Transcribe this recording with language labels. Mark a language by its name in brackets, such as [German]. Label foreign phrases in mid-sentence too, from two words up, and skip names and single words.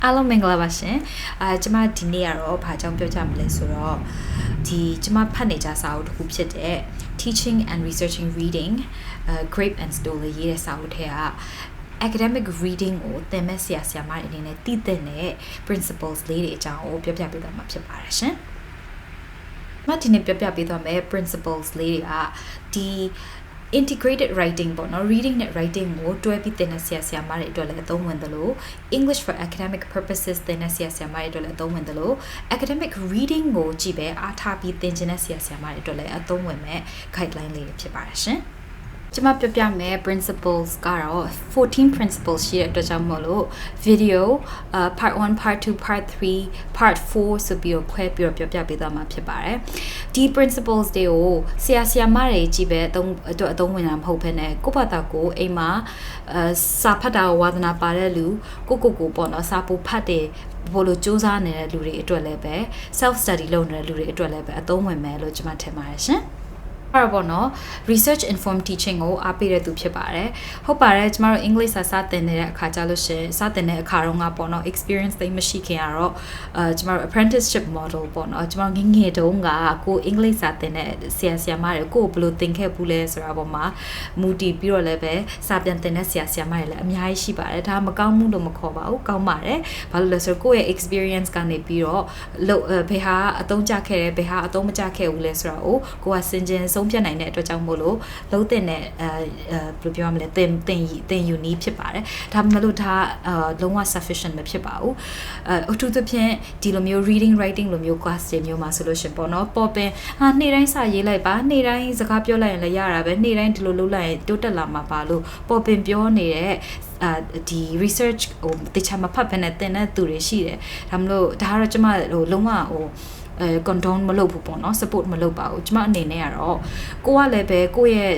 [Burmese] အားလုံးမင်္ဂလာပါရှင်ကျမဒီနေ့ကတော့ဘာကြောင့်ပြောကြမလဲဆိုတော့ကျမဖတ်နေကြစာအုပ်တစ်ခုဖြစ်တဲ့ Teaching and Researching Reading Grabe and Stoller ရေးတဲ့စာအုပ်ထဲက [English] academic reading [Burmese] ကိုသ င်မဲ့ဆရာမတွေအနေနဲ့သိတဲ့ principles လေးတွေအကြောင်းကိုပြောပြပေးသွားမှာဖြစ်ပါတယ်ရှင်ဒီနေ့ပြောပြပေးသွားမယ့် principles လေးတွေက [English] integrated writing [Burmese] ပေါ့နော် reading နဲ့ writing ကိုတွဲပြီးသင်တဲ့ဆရာမတွေအတွက်လည်းအသုံးဝင်တယ်လို့ [English] English for academic purposes [Burmese] သင်တဲ့ဆရာမတွေအတွက်လည်းအသုံးဝင်တယ်လို့ [English] academic reading [Burmese] ကိုကြည့်ပဲအားထားပြီးသင်ချင်တဲ့ဆရာမတွေအတွက်လည်းအသုံးဝင်မဲ့ guideline လေးတွေဖြစ်ပါတယ်ရှင်ကျမပြောပြမယ် principles ကတော့14 principles ရှိတဲ့အတွက်ကြောင့်မို့လို့ [English] video part 1 part 2 part 3 part 4 [Burmese] ဆိုပြီးတော့ခွဲပြီးတော့ပြောပြပေးသွားမှာဖြစ်ပါတယ်ဒီ principles တွေကိုဆရာမတွေကြီးပဲ အသုံးဝင်တာမဟုတ်ဘဲနဲ့ကိုယ့်ဘာသာကိုအိမ်မှာစာဖတ်တာဝါသနာပါတဲ့လူကိုပေါ့နော်စာပို့ဖတ်တယ်ဘလို့စူးစမ်း နေတဲ့လူတွေအတွက်လည်းပဲ [English] self study [Burmese] လုပ်နေတဲ့လူတွေအတွက်လည်းပဲအသုံးဝင်မယ်လို့ကျမထင်ပါတယ်ရှင်အဲ့တော့ပေါ့နော် [English] research informed teaching [Burmese] ကိုအားပေးတဲ့သူဖြစ်ပါတယ်ဟုတ်ပါတယ်ကျမတို့ English စာသင်နေတဲ့အခါကြလို့ရှင်စတင်တဲ့အခါတုန်းကပေါ့နော် experience သိမရှိခင်ကတော့ကျမတို့ [English] apprenticeship model [Burmese] ပေါ့နော်ကျမတို့ငယ်တုန်းကကို English စာသင်တဲ့ဆရာမတွေကိုဘယ်လိုသင်ခဲ့ဘူးလဲဆိုတာပေါ့မှာမူတည်ပြီးတော့လည်းပဲစာပြန် သင်တဲ့ဆရာမတွေလည်းအများကြီးရှိပါတယ်ဒါမကောင်းမှုလို့မခေါ်ပါဘူးကောင်းပါတယ်ဘာလို့လဲဆိုတော့ကိုယ့်ရဲ့ experience ကနေပြီးတော့ဘယ်ဟာအသုံးကျခဲ့တယ်ဘယ်ဟာအသုံးမကျခဲ့ဘူးလဲဆိုတာကိုကစင်ကျင်ဆုံးဖြတ်နိုင်တဲ့အတွက်ကြောင့်မို့လို့လုံးတင်တဲ့ဘယ်လိုပြောရမလဲသင်ယူနည်းဖြစ်ပါတယ်ဒါမှမဟုတ်ဒါလုံးဝ sufficient မဖြစ်ပါဘူးအထူးသဖြင့်ဒီလိုမျိုး [English] reading writing [Burmese] လိုမျိုး class တွေမျိုးမှာဆိုလို့ရှင်ပေါ့နော်ပေါ်ပ င်နေ့တိုင်းစာရေးလိုက်ပါနေ့တိုင်းစကားပြောလိုက်ရင်လည်းရတာပဲနေ့တိုင်းဒီလိုလုပ်လိုက်ရင်တိုးတက်လာမှာပါလို့ပေါ်ပင်ပြောနေတဲ့ဒီ research တခြားမဖတ်ဘဲနဲ့သင်တဲ့သူတွေရှိတယ်ဒါမှမဟုတ်ဒါကတော့ကျမလုံးဝcondone မလုပ်ဘူးပေါ့နော် support မလုပ်ပါဘူးကျမအနေနဲ့ကတော့ကိုကလည်းပဲကိုယ့်ရဲ့